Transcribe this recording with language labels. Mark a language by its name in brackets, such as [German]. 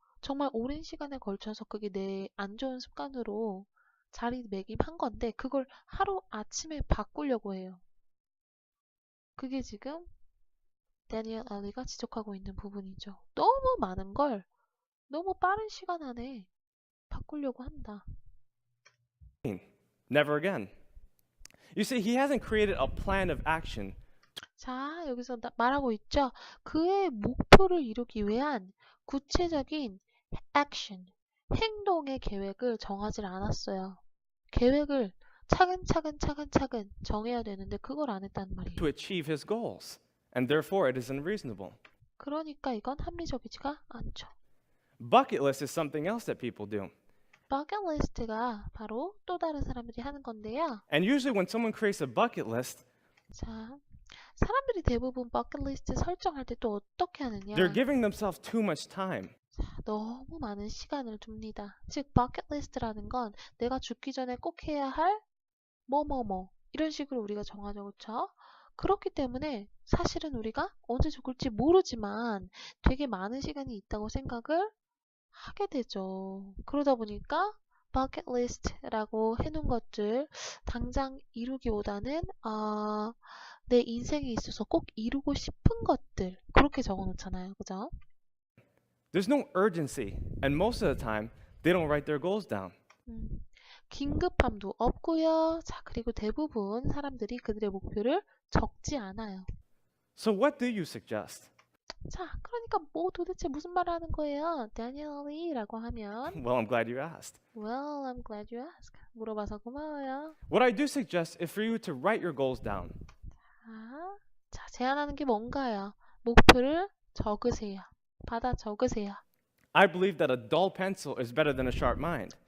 [Korean] 정말 오랜 시간에 걸쳐서 그게 내 안 좋은 습관으로 자리매김한 건데 그걸 하루아침에 바꾸려고 해요. 그게 지금 데니엘 알리가 지적하고 있는 부분이죠. 너무 많은 걸 너무 빠른 시간 안에 바꾸려고 한다. [English] Never again. You see, he hasn't created a plan of action. [Korean] 자, 여기서 말하고 있죠. 그의 목표를 이루기 위한 구체적인 액션, 행동의 계획을 정하지 않았어요. 계획을 차근차근 정해야 되는데 그걸 안 했단 말이에요. [English] To achieve his goals, and therefore it is unreasonable. [Korean] 그러니까 이건 합리적이지가 않죠. [English] Bucket list is something else that people do. [Korean] 버킷리스트가 바로 또 다른 사람들이 하는 건데요. [English] And usually when someone creates a bucket list, [Korean] 자, 사람들이 대부분 버킷리스트 설정할 때 또 어떻게 하느냐? [English] they're giving themselves too much time. [Korean] 너무 많은 시간을 둡니다. 즉, 버킷리스트라는 건 내가 죽기 전에 꼭 해야 할 뭐뭐뭐 이런 식으로 우리가 정하죠, 그렇죠? 그렇기 때문에 사실은 우리가 언제 죽을지 모르지만 되게 많은 시간이 있다고 생각을 하게 되죠. 그러다 보니까 버킷리스트라고 해놓은 것들 당장 이루기보다는 내 인생에 있어서 꼭 이루고 싶은 것들 그렇게 적어놓잖아요, 그죠? [English] There's no urgency, and most of the time, they don't write their goals down. [Korean] 긴급함도 없고요. 자, 그리고 대부분 사람들이 그들의 목표를 적지 않아요. [English] So what do you suggest? [Korean] 자, 그러니까 뭐 도대체 무슨 말을 하는 거예요? Daniel-이라고 하면 [English] Well, I'm glad you asked. Well, I'm glad you asked. [Korean] 물어봐서 고마워요. [English] What I do suggest is for you to write your goals down. [Korean] 자, 제안하는 게 뭔가요? 목표를 적으세요. 받아 적으세요. [English] I believe that a dull pencil is better than a sharp mind.